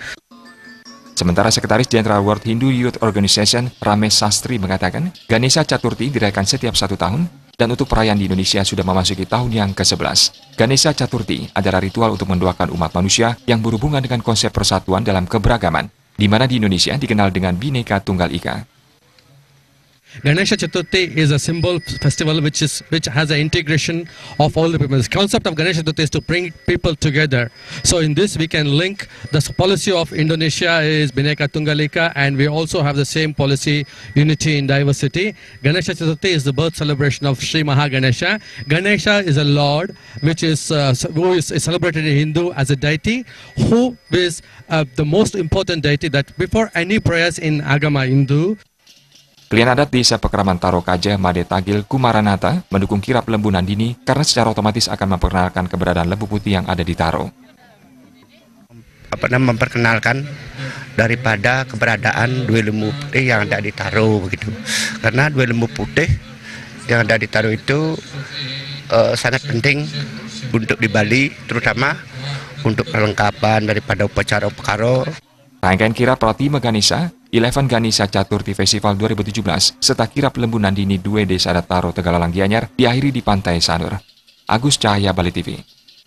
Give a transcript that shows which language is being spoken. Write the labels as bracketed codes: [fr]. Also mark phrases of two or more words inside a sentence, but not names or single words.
[id] Sementara Sekretaris Jenderal World Hindu Youth Organization, Ramesh Sastri mengatakan, Ganesha Caturti dirayakan setiap 1 tahun, dan untuk perayaan di Indonesia sudah memasuki tahun yang ke-11. Ganesha Caturti adalah ritual untuk mendoakan umat manusia yang berhubungan dengan konsep persatuan dalam keberagaman, di mana di Indonesia dikenal dengan Bhinneka Tunggal Ika. [en] Ganesha Chaturthi is a symbol festival which has an integration of all the people. The concept of Ganesha Chaturthi is to bring people together. So in this we can link the policy of Indonesia is Bhinneka Tunggal Ika, and we also have the same policy, unity in diversity. Ganesha Chaturthi is the birth celebration of Sri Mahaganesha. Ganesha is a lord who is celebrated in Hindu as a deity, who is the most important deity that before any prayers in [id] Agama Hindu. Klien adat Desa Pekraman Taro Kaja Made Tagil Kumaranata mendukung kirap lembu Nandini karena secara otomatis akan memperkenalkan keberadaan lembu putih yang ada di Taro. Memperkenalkan daripada keberadaan 2 lembu putih yang ada di Taro begitu. Karena 2 lembu putih yang ada di Taro itu sangat penting untuk di Bali, terutama untuk perlengkapan daripada upacara-upacara. Rangkaian kirap Pratima Ganesha, Elevan Ganesha Caturti Festival 2017 serta kirap lembu Nandini Due Desa Adat Taro Tegalalang Gianyar diakhiri di Pantai Sanur. Agus Cahaya, Bali TV.